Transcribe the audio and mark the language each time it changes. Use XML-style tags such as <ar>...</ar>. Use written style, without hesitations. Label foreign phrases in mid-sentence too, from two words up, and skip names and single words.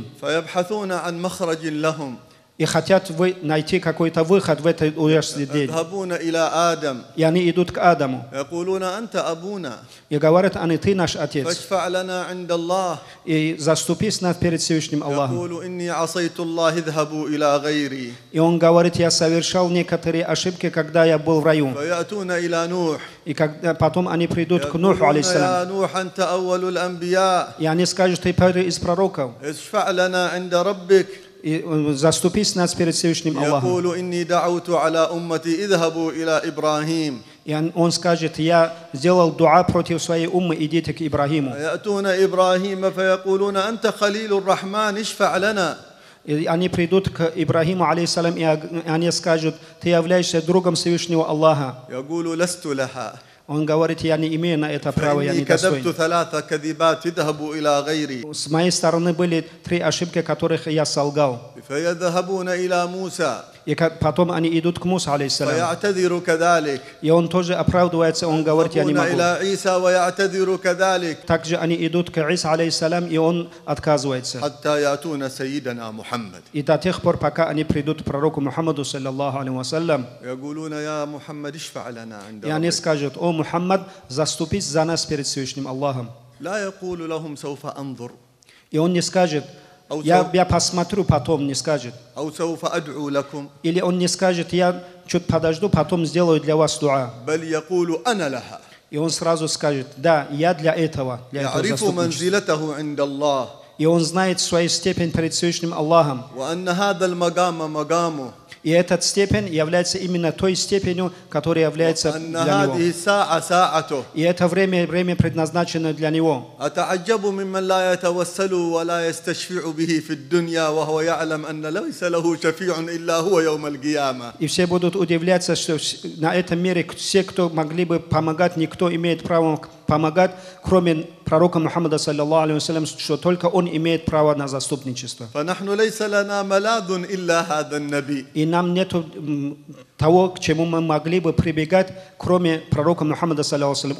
<ar>فيبحثون عن مخرج لهم.</ar> <ru>И хотят найти какой-то выход в этот ужасный день.</ru> <ar>يذهبون إلى آدم.</ar> <ru>И они идут к Адаму.</ru> <ar>يقولون أنت أبونا.</ar> <ru>И говорят они: «Ты наш отец».</ru> <ar>فاشفع لنا عند الله.</ar> <ru>И заступись нас перед Всевышним Аллахом.</ru> <ar>يقول إني عصيت الله اذهبوا إلى غيري.</ar> <ru>И он говорит: «Я совершал некоторые ошибки, когда я был в раю».</ru> <ar>فيأتون إلى نوح.</ar> <ru>И потом они придут к Нуху, алейхиссалям.</ru> <ar>يا نوح أنت أول الأنبياء.</ar> <ru>И они скажут: «Ты первый из пророков.</ru> <ar>اشفع لنا عند ربك».</ar> <ru>И заступись нас перед Всевышним Аллахом.</ru> <ar>يقول إني دعوت على أمتي اذهبوا إلى إبراهيم.</ar> <ru>И он скажет: «Я сделал дуа против своей уммы, идите к Ибрахиму».</ru> <ar>يأتون إبراهيم فيقولون أنت خليل الرحمن اشفع لنا.</ar> <ru>И они придут к Ибрахиму, алейхиссалям, и они скажут: «Ты являешься другом Всевышнего Аллаха».</ru> <ar>يقول لست لها.</ar> <ru>Он говорит: «Я не имею на это права, я</ru> <ar>فإني</ar> <ru>не достоин».</ru> <ar>كذبت 3 كذبات اذهبوا إلى غيري.</ar> <ru>С моей стороны были 3 ошибки, которых я солгал.</ru> <ar>فيذهبون إلى موسى.</ar> <ru>И потом они идут к Мусе, алейхиссалям.</ru> <ar>فيعتذر كذلك.</ar> <ru>И он тоже оправдывается, он говорит: «Я не</ru> <ar>يذهبون</ar> <ru>могу».</ru> <ar>إلى عيسى ويعتذر كذلك.</ar> <ru>Также они идут к Иса, алейхиссалям, и он отказывается.</ru> <ar>حتى يأتون سيدنا محمد.</ar> <ru>И до тех пор, пока они придут к пророку Мухаммаду,</ru> <ar>صلى الله عليه وسلم, يقولون يا محمد اشفع لنا عند</ar> <ru>и они</ru> <ar>ربك.</ar> <ru>скажут: «О Мухаммад, заступись за нас перед Всевышним Аллахом».</ru> <ar>لا يقول لهم سوف أنظر.</ar> <ru>И он не скажет: я посмотрю, потом не скажет.</ru> <ar>أو سوف أدعو لكم.</ar> <ru>Или он не скажет: я чуть подожду, потом сделаю для вас дуа.</ru> <ar>بل يقول أنا لها.</ar> <ru>И он сразу скажет: да, я для этого</ru> <ar>يعرف</ar> <ru>заступничества.</ru> <ar>منزلته عند الله.</ar> <ru>И он знает свою степень перед Всевышним Аллахом.</ru> <ar>وأن هذا المقام مقامه.</ar> <ru>И эта степень является именно той степенью, которая является</ru> <ar>وأن</ar> <ru>для</ru> <ar>هذه</ar> <ru>него.</ru> <ar>الساعة ساعته.</ar> <ru>И это время предназначено для него.</ru> <ar>أتعجب ممن لا يتوسل ولا يستشفع به في الدنيا وهو يعلم أن ليس له شفيع إلا هو يوم القيامة.</ar> <ru>И все будут удивляться, что на этом мире все, кто могли бы помогать, никто имеет право помогать, кроме пророка Мухаммада,</ru> <ar>صلى الله عليه وسلم,</ar> <ru>что только он имеет право на заступничество.</ru> <ar>فنحن ليس لنا ملاذ إلا هذا النبي.</ar> <ru>И нам нет того, к чему мы могли бы прибегать, кроме пророка Мухаммада,</ru> <ar>صلى الله عليه وسلم.</ar>